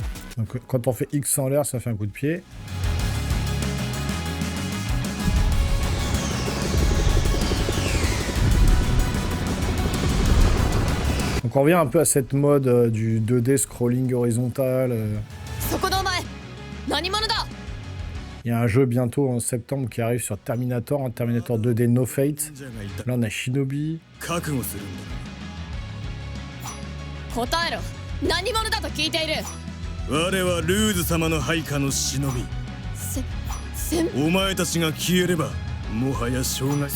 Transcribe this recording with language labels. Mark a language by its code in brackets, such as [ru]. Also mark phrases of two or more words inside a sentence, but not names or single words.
[fr] Donc quand on fait X en l'air, ça fait un coup de pied. Donc on revient un peu à cette mode du 2D scrolling horizontal. [ja] そこのお前何者だ。 [fr] Il y a un jeu bientôt en septembre qui arrive sur Terminator, un Terminator 2D No Fate. Là on a Shinobi. [ja] 覚悟するんだ。答えろ。何者だと聞いている。我はルーズ様の配下の忍び。先お前たちが消えればもはや障害。